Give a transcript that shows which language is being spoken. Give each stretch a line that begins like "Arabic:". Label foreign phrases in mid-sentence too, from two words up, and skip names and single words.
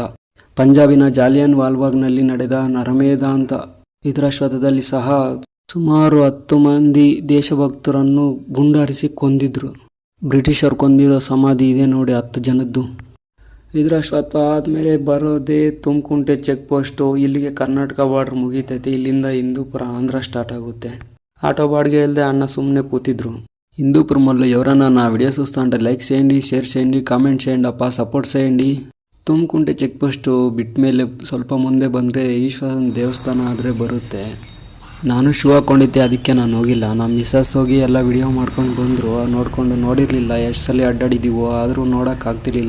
Kannada: ಪಂಜಾಬಿನ ಜಾಲಿಯನ್ ವಾಲ್ಬಾಗ್ನಲ್ಲಿ ನಡೆದ ನರಮೇಧಾಂತ ವಿಧುರಾಶ್ವತ್ಥದಲ್ಲಿ ಸಹ ಸುಮಾರು 10 ಮಂದಿ ದೇಶಭಕ್ತರನ್ನು ಗುಂಡಾರಿಸಿ ಕೊಂದಿದ್ರು. ಬ್ರಿಟಿಷರು ಕೊಂದಿರೋ ಸಮಾಧಿ ಇದೆ ನೋಡಿ 10 ಜನದ್ದು. ವಿಧುರಾಶ್ವತ್ಥ ಆದಮೇಲೆ ಬರೋದೇ ತುಮಕುಂಟೆ
English: check post.
Kannada: ಇಲ್ಲಿಗೆ ಕರ್ನಾಟಕ ಬಾರ್ಡರ್ ಮುಗೀತೈತೆ. ಇಲ್ಲಿಂದ ಹಿಂದೂಪುರ ಆಂಧ್ರ ಸ್ಟಾರ್ಟ್ ಆಗುತ್ತೆ. ಆಟೋ ಬಾಡಿಗೆ ಇಲ್ಲದೆ ಅಣ್ಣ ಸುಮ್ಮನೆ ಕೂತಿದ್ರು.
Telugu: హిందూపురం వల్ల ఎవరన్నా నా వీడియోస్ చూస్తా అంటే లైక్ చేయండి, షేర్ చేయండి, కామెంట్ చేయండి ಅಪ್ಪ, ಸಪೋರ್ಟ್ చేయండి.
Kannada: ತುಮಕುಂಟೆ
English: check post
Kannada: ಬಿಟ್ಟ ಮೇಲೆ ಸ್ವಲ್ಪ ಮುಂದೆ ಬಂದರೆ ಈಶ್ವರನ ದೇವಸ್ಥಾನ ಆದರೆ ಬರುತ್ತೆ. ನಾನು ಶೂ ಹಾಕ್ಕೊಂಡಿದ್ದೆ, ಅದಕ್ಕೆ ನಾನು ಹೋಗಿಲ್ಲ. ನಮ್ಮ ಮಿಸ್ಸಸ್ ಹೋಗಿ ಎಲ್ಲ ವಿಡಿಯೋ ಮಾಡ್ಕೊಂಡು ಬಂದರು. ನೋಡಿರಲಿಲ್ಲ ಎಷ್ಟು ಸಲ ಅಡ್ಡಾಡಿದ್ದೀವೋ, ಆದರೂ ನೋಡೋಕ್ಕಾಗ್ತಿರ್ಲಿಲ್ಲ.